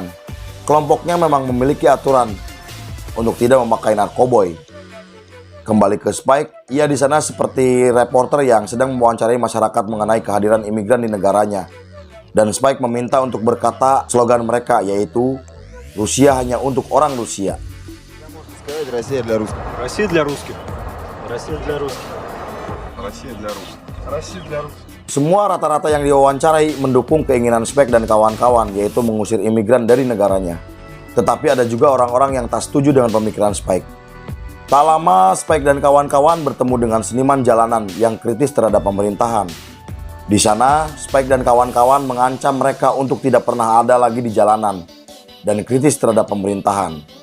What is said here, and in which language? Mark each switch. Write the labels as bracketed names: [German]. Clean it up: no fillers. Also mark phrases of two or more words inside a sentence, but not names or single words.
[Indonesian] Kelompoknya memang memiliki aturan untuk tidak memakai narkoboy. Kembali ke Spike, ia di sana seperti reporter yang sedang mewawancarai masyarakat mengenai kehadiran imigran di negaranya. Dan Spike meminta untuk berkata slogan mereka, yaitu Rusia hanya untuk orang Rusia. [Russian] Россия для русских. Россия для русских. Россия для русских. Россия для русских. Россия для русских. [Indonesian] Semua rata-rata yang diwawancarai mendukung keinginan Spike dan kawan-kawan, yaitu mengusir imigran dari negaranya. Tetapi ada juga orang-orang yang tak setuju dengan pemikiran Spike. Tak lama, Spike dan kawan-kawan bertemu dengan seniman jalanan yang kritis terhadap pemerintahan. Di sana, Spike dan kawan-kawan mengancam mereka untuk tidak pernah ada lagi di jalanan dan kritis terhadap pemerintahan.